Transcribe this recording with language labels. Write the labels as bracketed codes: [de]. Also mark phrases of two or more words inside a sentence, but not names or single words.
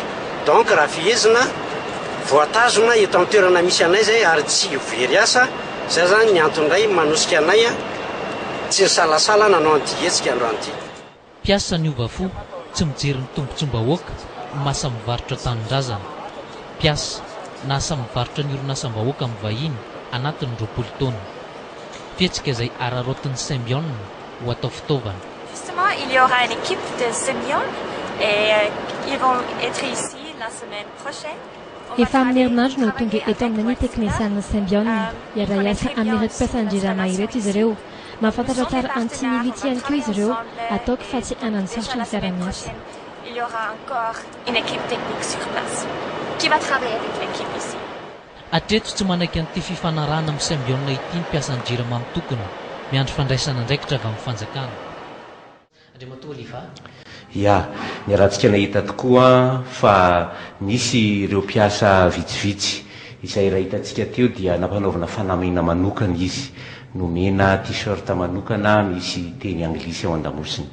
[mg] Donc raha fihezina voatazona eto amin'ny toerana misy anay zay ary tsy very asa zay zany ny antondray manosika anay tsy ny salasala nanao andietsika androany ity. Mpiasa niova fo tsy mijery ny tombontsoam-bahoaka masa mivarotra tanindrazana. Mpiasa nasa mivarotra ny orinasam-bahoaka amin'ny vahiny anatin'ny 20 taona. Fihetsika izay ararotin'ny Symbion ho atao fitaovana. [fr] Justement, il y aura une équipe de Symbion et ils vont être ici la semaine prochaine. [mg] Efa amin'ny herinandro no tonga eto amin'ny teknisianina Symbion hiara-iasa amin'ireto mpiasan'ny Jirama ireto izy ireo. Mahafantatra tsara anti-mility ihany koa izy ireo ataoko fa tsy anansarotra ny fiara-miasa. [fr] Il y aura encore une équipe technique sur place qui va travailler avec l'équipe ici. [mg] Hatreto tsy manaiky an'ity fifanarahana amin'ny Symbion ity ny mpiasan'ny Jirama amin'ny tokony miandry fandraisana andraikitra avy amin'ny fanjakana. Andriamatoa Oliva. Ya, ny rahantsika nahita tokoa fa nisy ireo mpiasa vitsivitsy izay raha hitantsika teo dia nampanaovana fanamina manokana izy nomena t-shirt manokana misy teny anglisy ao an-damosiny.